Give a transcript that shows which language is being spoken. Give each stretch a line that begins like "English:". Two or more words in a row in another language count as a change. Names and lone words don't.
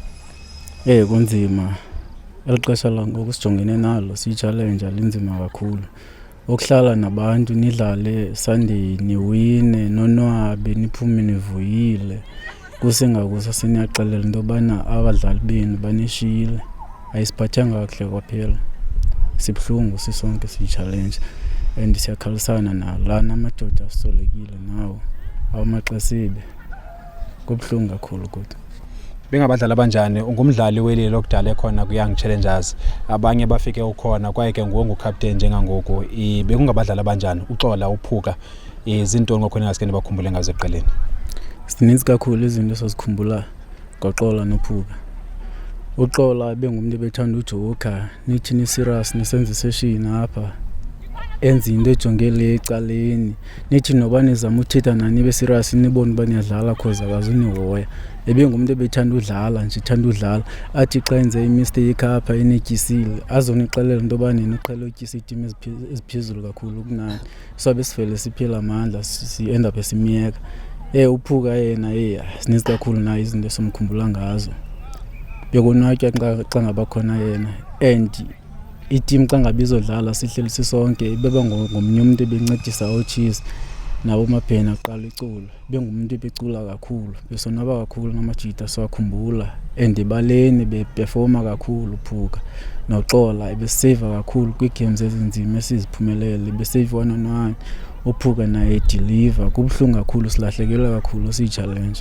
Xhosa: Kunzima, eli xesha langoku sijongene nalo siyi-challenge linzima kakhulu ukuhlala nabantu nidlale Sunday niwine nonwabe niphume nivuyile kusengakusa seniyaxelela into yobana abadlali benu banishiyile ayisiphathanga kakuhle kwaphela sibhlungu sisonke siyi-challenge and siyakhalisana nalana amadoda asisolekile nawo awamaXesibe kubhlungu kakhulu kodwa bengabadlali abanjani ungumdlali welile lokudala ekhona ku-Young Challengers abanye bafike ukhona kwaye ke nguwe ngucaptain njengangoku bekungabadlali abanjani uXola uPhuka izintoni ngokhona ngaske nibakhumbule ngazo eqeleni sininzi kakhulu izinto esizikhumbula ngoXola noPhuka uXola bengumuntu ebethanda ujoka nithi ni serious nisenze session apha enza into ejongele ecaleni nithi noba nizama uthetha nani
English: be serious
Xhosa: nibone uba niyadlala cause akazunihoya ebengumuntu ebethanda udlala nje ethanda udlala athi xa enze imistake apha enetyisile azonixelela into yoba nina uqhele utyisa iitim eziphezulu kakhulu kunani so besifele siphela amandla si-
English: end up
Xhosa: esimyeka uPhuka yena sininzi kakhulu nayo izinto esomkhumbula ngazo bekonwatya xa ngaba khona yena and itim xa ngabe izodlala sihleli sisonke beba ngomnye umuntu ebencedisa oCheese nabo maphena aqala iculo bengumuntu ebecula kakhulu besonwaba kakhulu namajita siwakhumbula and ebaleni beperforma kakhulu uPhuka noXola ebeseva kakhulu kwigames ezinzima esiziphumelele besave 1-on-1 uPhuka naye deliver kubhlungu kakhulu silahlekelwe kakhulu siyi-challenge